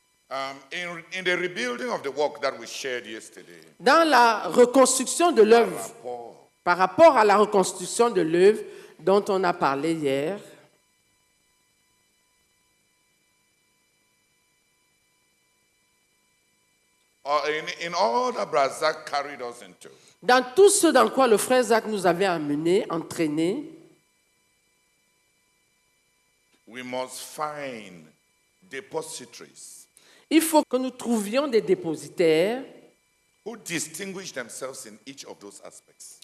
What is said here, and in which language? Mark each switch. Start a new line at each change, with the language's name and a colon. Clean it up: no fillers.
English: In the rebuilding of the work that we shared yesterday,
French: Dans la reconstruction de l'œuvre, par rapport à la reconstruction de l'œuvre dont on a parlé hier,
English: in all that Brazak carried us into,
French: dans tout ce dans quoi le frère Zach nous avait amené, entraîné,
English: we must find depositories
French: il faut que nous trouvions des dépositaires
English: who distinguish themselves in each of those aspects.